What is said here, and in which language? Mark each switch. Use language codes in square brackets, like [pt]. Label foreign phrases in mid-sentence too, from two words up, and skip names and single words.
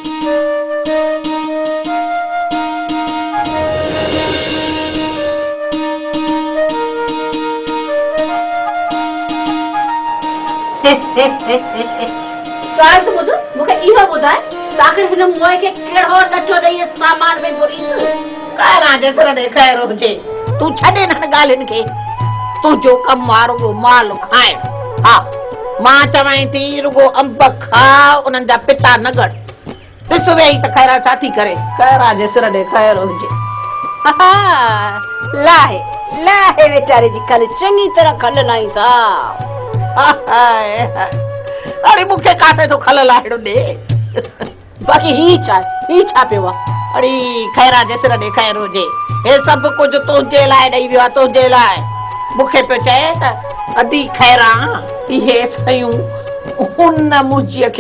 [sd] शायद ॿुध मूंखे इहो ॿुधाए आख़िर हिन मोए खे कहिड़ो नचो ॾेई सामान में घुरीस कहरा जे सिर ॾे खैर हुजे तूं छॾे न ॻाल्हियुनि खे तुंहिंजो कमु आहे रुॻो माल खाइण हा मां चवां थी रुॻो अंब खा उन्हनि जा पिता न गड़ ॾिस वेही त खैरा छा थी करे कहरा जे सिर ॾे खैर हुजे लाहे वेचारे जी कल चङी तरह खल लाई सा अरे मूंखे काथे तो खल लाहिड़ो ॾे बाक़ी ही छा पियो आहे अड़ी खैरा जे सिर ॾे खैर हुजे हे सभु कुझु तुंहिंजे लाइ ॾेई वियो आहे तुंहिंजे लाइ मूंखे पियो चए त अदी खैरा इहे सयूं हुन मुंहिंजीअ खे